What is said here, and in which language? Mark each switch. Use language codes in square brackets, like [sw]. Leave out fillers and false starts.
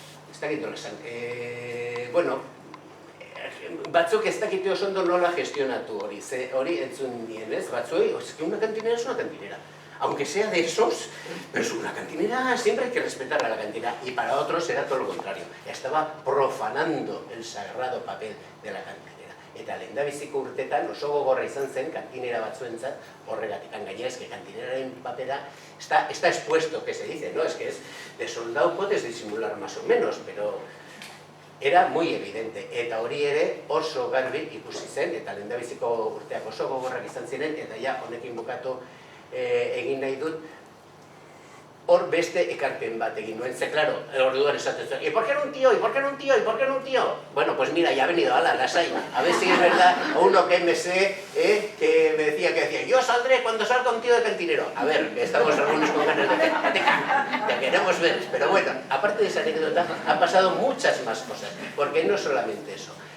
[es] Está aquí interesante. [eu] Bueno, batzuk ez dakite oso ondo nola gestionatu hori, hori entzun nien, ez? [es] Batzuei, es que una cantinera es una cantinera. Aunque sea de esos, pero es una cantinera, siempre hay que respetar a la cantina. Y para otros era todo lo contrario. Estaba profanando el sagrado papel de la cantinera. [eu] Eta lehendabiziko urtetan oso gogorra izan zen kantinera batzuentzat horregatik. [es] Gainera, es que [eu] cantineraren papera [es] está expuesto, que se dice, ¿no? Es que es de soldado puedes disimular más o menos, pero era muy evidente. [eu] Eta hori ere oso garbi ikusi zen, eta lehendabiziko urteak oso gogorrak izan ziren, eta ja honekin bukatu egin nahi dut, hor beste ekarpen bat egin nuen, ze, claro, orduan esaten zuen, [es] ¿y por qué no un tío? [eu] ¿Y por qué no un tío? [es] ¿Y por qué no un tío? Bueno, pues mira, ya ha venido, ala, lasai, a ver si es verdad, o uno que me sé, que me decía, yo saldré cuando salga un tío de cantinero. A ver, que estamos algunos con ganas de te queremos ver, pero bueno, aparte de esa anécdota, han pasado muchas más cosas, porque no solamente eso.